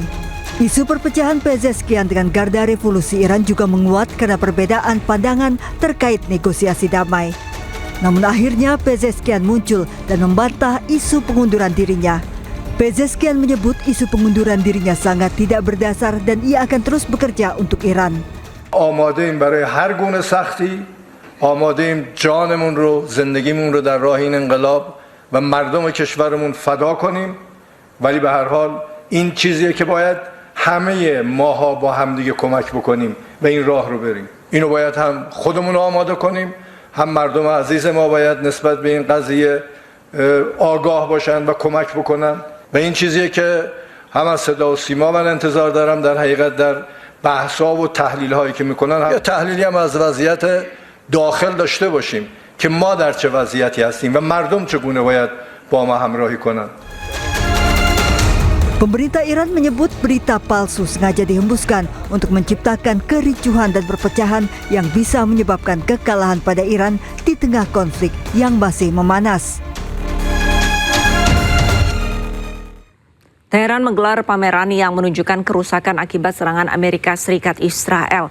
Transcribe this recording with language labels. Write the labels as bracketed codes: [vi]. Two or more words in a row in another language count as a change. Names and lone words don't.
[id] Isu perpecahan Pezeshkian dengan Garda Revolusi Iran juga menguat karena perbedaan pandangan terkait negosiasi damai. Namun akhirnya Pezeshkian muncul dan membantah isu pengunduran dirinya. Pezeshkian menyebut isu pengunduran dirinya sangat tidak berdasar dan ia akan terus bekerja untuk Iran. [fa] آماده ایم برای هر گونه سختی آماده‌ایم جانمون رو، زندگیمون رو در راه این انقلاب و مردم کشورمون فدا کنیم. ولی به هر حال این چیزیه که باید همه ماها با همدیگه کمک بکنیم و این راه رو بریم. اینو باید هم خودمون رو آماده کنیم، هم مردم عزیز ما باید نسبت به این قضیه آگاه باشن و کمک بکنن و این چیزیه که هم از صدا و سیما من انتظار دارم در حقیقت در بحث‌ها و تحلیل‌هایی که میکنن یا تحلیلی هم از وضعیت داخل داشته باشیم که ما در چه وضعیتی هستیم و مردم چگونه باید با ما همراهی کنند. [id] Pemerintah Iran menyebut berita palsu sengaja dihembuskan untuk menciptakan kericuhan dan perpecahan yang bisa menyebabkan kekalahan pada Iran di tengah konflik yang masih memanas. Teheran menggelar pameran yang menunjukkan kerusakan akibat serangan Amerika Serikat Israel.